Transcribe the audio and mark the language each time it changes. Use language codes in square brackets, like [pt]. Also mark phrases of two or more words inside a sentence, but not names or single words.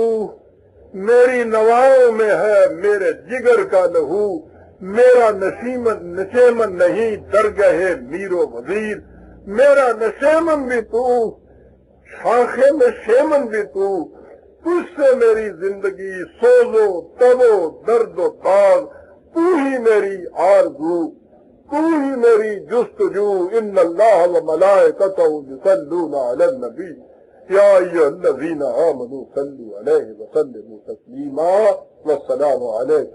[ur] میری نواؤں میں ہے میرے جگر کا لہو، میرا نشیمن نہیں درگاہ میر و وزیر، میرا نشیمن بھی تو، شاخے میں شیمن بھی تو، تجھ سے میری زندگی سوز و تب و درد و تاغ، تو ہی میری آرزو، تو ہی میری جستجو، [ar] ان اللہ و ملائکتہ یصلون علی النبی یا ایھا الذین آمنوا صلوا علیہ وسلموا تسلیما، والسلام علیکم۔